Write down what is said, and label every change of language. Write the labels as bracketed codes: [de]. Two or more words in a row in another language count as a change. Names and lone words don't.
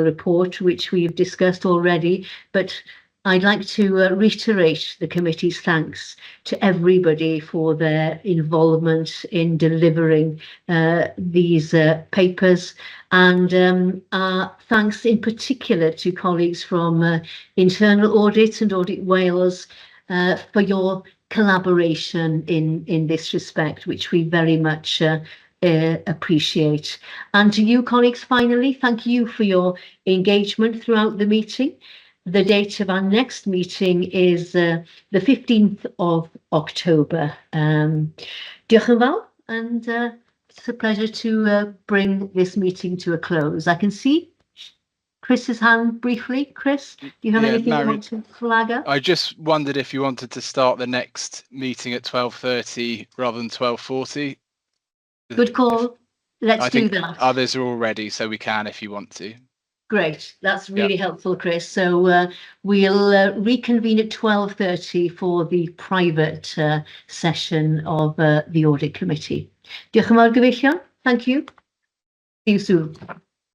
[en] report, which we've discussed already, but I'd like to reiterate the committee's thanks to everybody for their involvement in delivering these papers, and thanks in particular to colleagues from Internal Audit and Audit Wales for your collaboration in this respect, which we very much appreciate. And to you colleagues, finally, thank you for your engagement throughout the meeting. The date of our next meeting is the 15th of October. [cy] Diolch yn fawr, [en] and it's a pleasure to bring this meeting to a close. I can see Chris's hand briefly. Chris, do you have anything you want to flag up? I just wondered if you wanted to start the next meeting at 12:30 rather than 12:40. Good call. Let's do that. Others are all ready, so we can if you want to. Great, that's really helpful, Chris. So we'll reconvene at 12:30 for the private session of the Audit Committee. [cy] Diolch yn fawr gyfeillion. [en] Thank you. See you soon.